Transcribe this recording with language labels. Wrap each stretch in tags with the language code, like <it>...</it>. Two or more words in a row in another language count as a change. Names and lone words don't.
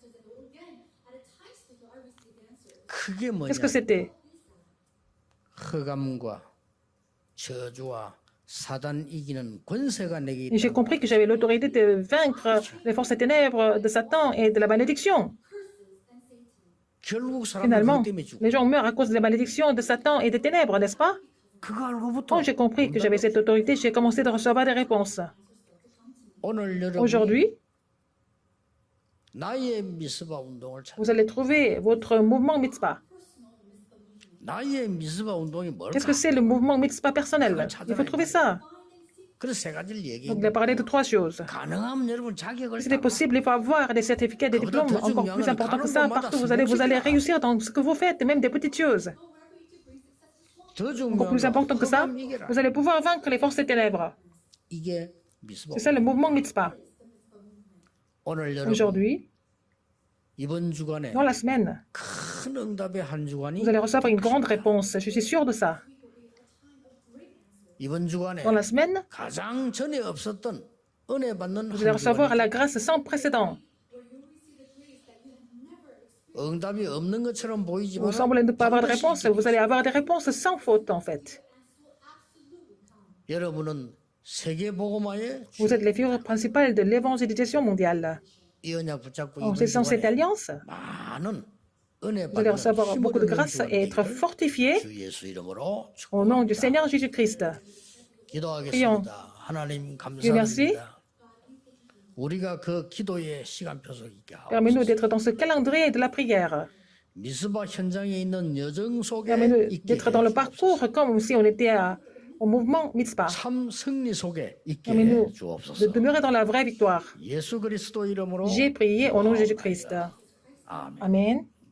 <fr>Qu'est-ce que c'était? Et j'ai compris que j'avais l'autorité de vaincre les forces des ténèbres, de Satan et de la malédiction.</fr> <ko>결국 사람들</ko> <fr>Finalement,</fr> <ko>그것 때문에 죽어.</ko> <fr>les gens meurent à cause des malédictions de Satan et des ténèbres, n'est-ce pas?</fr> <ko>그거 알고부터</ko> <fr>Quand j'ai compris que j'avais cette autorité, j'ai commencé de recevoir des réponses.</fr> <ko>오늘 여러분이</ko> <fr>Aujourd'hui,</fr> <ko>나의 미스바 운동을 찾아.</ko> <fr>vous allez trouver votre mouvement mitzvah.</fr> <ko>나의 미스바 운동이</ko> <fr>Qu'est-ce</fr> <ko>뭘까?</ko> <fr>que c'est le mouvement mitzvah personnel? Il faut trouver ça.</fr> <ko>그래서 세 가지를</ko> <fr>Donc,</fr> <ko>얘기해.</ko> <fr>il a parlé de trois choses.</fr> <ko>가능하면 여러분 자격을</ko> <fr>Si c'est possible, il faut avoir des certificats, des diplômes encore plus importants que ça. Partout, vous allez réussir dans ce que vous faites, même des petites choses.</fr> <ko>더</ko> <fr>Encore plus important que ça, vous allez pouvoir vaincre les forces des ténèbres.</fr> <ko>이게 미스바.</ko> <fr>C'est ça le mouvement mitzvah.</fr> <ko>오늘 여러분</ko> <fr>Aujourd'hui,</fr> <ko>이번 주간에</ko> <fr>dans la semaine,</fr> <ko>큰 응답의 한 주간이</ko> <fr>vous allez recevoir une grande réponse. Je suis sûr de ça.</fr> <ko>이번 주간에</ko> <fr>Dans la semaine,</fr> <ko>가장 전에 없었던 은혜 받는</ko> <fr>vous allez</fr> <ko>한</ko> <fr>recevoir</fr> <ko>주간이</ko> <fr>la grâce sans précédent.</fr> <ko>응답이 없는 것처럼</ko> <fr>Vous</fr> <ko>보이지만</ko> <fr>semblez ne pas avoir de réponse. Vous allez avoir des réponses sans faute, en fait.</fr> <ko>여러분은 세계 복음화의</ko> <fr>Vous êtes les figures principales de l'évangélisation mondiale.</fr> <ko>이 언약 붙잡고</ko> <fr>En</fr> <ko>이번</ko> <fr>saisissant cette</fr> <ko>주간에</ko> <fr>alliance,</fr> <ko>많은 은혜</ko> <fr>vous allez</fr> <ko>받는</ko> <fr>recevoir beaucoup de</fr> <ko>힘을</ko> <fr>grâce</fr> <ko>얻는</ko> <fr>et être</fr> <ko>주간</ko> <fr>fortifiés</fr> <ko>주 예수 이름으로</ko> <fr>au nom du</fr> <ko>축복합니다.</ko> <fr>Seigneur Jésus-Christ.</fr> <ko>기도하겠습니다. 하나님</ko> <fr>Dieu merci.</fr> <ko>감사합니다. 우리가 그 기도의 시간표 속에 있게 하옵소서.</ko> <fr>Permets-nous d'être dans ce calendrier de la prière.</fr> <ko>미스바 현장에 있는 여정 속에</ko> <fr>Permets-nous</fr> <ko>있게</ko> <fr>d'être dans le</fr> <ko>해</ko> <fr>parcours comme si on était au mouvement mitzvah.</fr> <ko>참 승리 속에 있게 해</ko> <fr>Permets-nous de</fr> <ko>주옵소서.</ko> <fr>demeurer dans la vraie victoire.</fr> <ko>예수 그리스도 이름으로</ko> <fr>J'ai prié au nom de Jésus-Christ.</fr> <ko>아멘.</ko> <fr>Amen.</fr>